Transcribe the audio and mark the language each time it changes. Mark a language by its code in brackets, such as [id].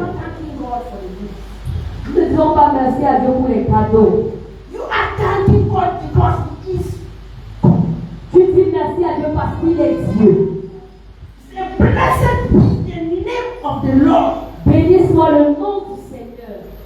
[en] not thanking God for the gifts. [fr] Nous ne disons pas merci à Dieu pour les cadeaux. [en] You are thanking God because He is. [fr] Tu dis merci à Dieu parce qu'il est Dieu. [en] Say, blessed be the name of the Lord. [fr] Béni soit le nom du Seigneur.